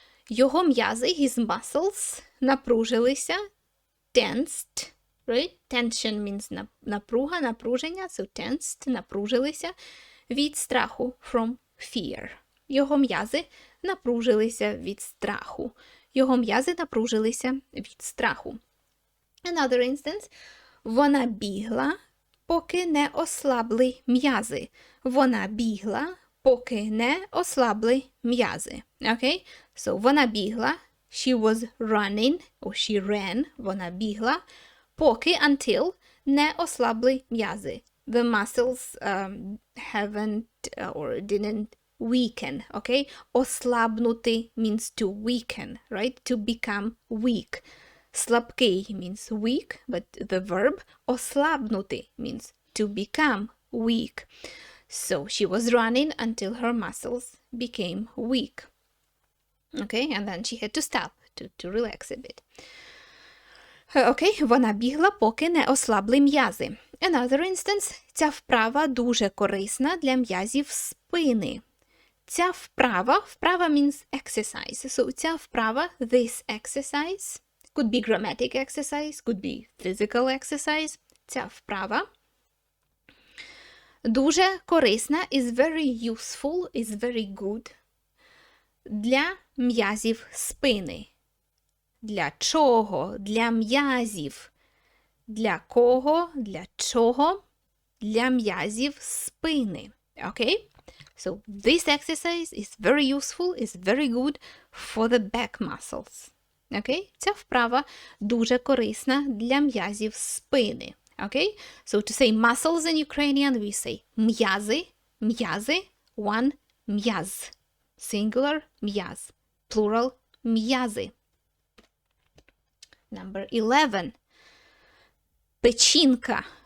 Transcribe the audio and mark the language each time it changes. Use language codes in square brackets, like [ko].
[uk] Його м'язи, [en] his muscles, [uk] напружилися, [en] tensed, right? Tension means [uk] напруга, напруження, [en] so tensed, [uk] напружилися від страху, [en] from fear. [uk] Його м'язи напружилися від страху. Його м'язи напружилися від страху. [en] Another instance. [uk] Вона бігла, поки не ослабли м'язи. Вона бігла, поки не ослабли м'язи. [en] Okay? [uk] So, вона бігла, [en] she was running, or she ran, [uk] вона бігла, поки, [en] until, [uk] не ослабли м'язи. [en] The muscles haven't or didn't weaken, okay? [uk] Ослабнути [en] means to weaken, right? To become weak. [uk] Слабкий [en] means weak, but the verb [uk] ослабнути [en] means to become weak. So she was running until her muscles became weak. Okay, and then she had to stop to relax a bit. [uk] Okay, вона бігла, поки не ослабли м'язи. [en] Another instance. [uk] Ця вправа дуже корисна для м'язів спини. Ця вправа [en] means exercise. So [uk] ця вправа, [en] this exercise, could be grammatic exercise, could be physical exercise. [uk] Ця вправа дуже корисна, [en] is very useful, is very good [uk] для м'язів спини. Для чого? Для м'язів. Для кого? Для чого? Для м'язів спини. Okay? [en] So this exercise is very useful, is very good for the back muscles. Okay? [uk] Ця вправа дуже корисна для м'язів спини. [en] Okay? So to say muscles in Ukrainian, we say [uk] м'язи, м'язи, [en] one [uk] м'яз. [en] Singular [uk] м'яз. [en] Plural [uk] м'язи. [en] Number 11. [uk] Печінка.